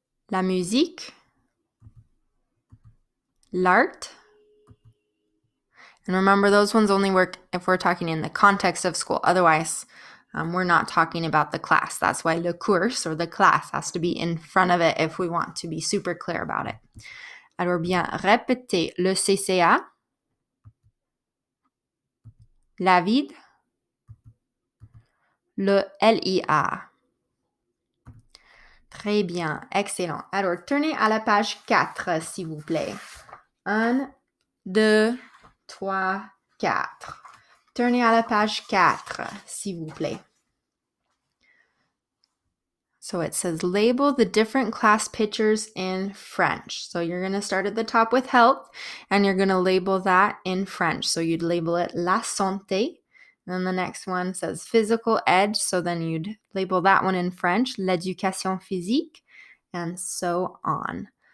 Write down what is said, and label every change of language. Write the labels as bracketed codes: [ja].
[fr] La musique. L'art. [en] And remember, those ones only work if we're talking in the context of school. Otherwise, we're not talking about the class. That's why le cours or the class has to be in front of it if we want to be super clear about it. [fr] Alors bien, répétez le CCA, la vide, le LIA. Très bien, excellent. Alors, tournez à la page 4, s'il vous plaît. [en] 1, 2, 3, 4. [fr] Tournez à la page 4, s'il vous plaît. [en] So it says label the different class pictures in French. So you're going to start at the top with health and you're going to label that in French. So you'd label it la santé. And then the next one says physical ed. So then you'd label that one in French, l'éducation physique, and so on.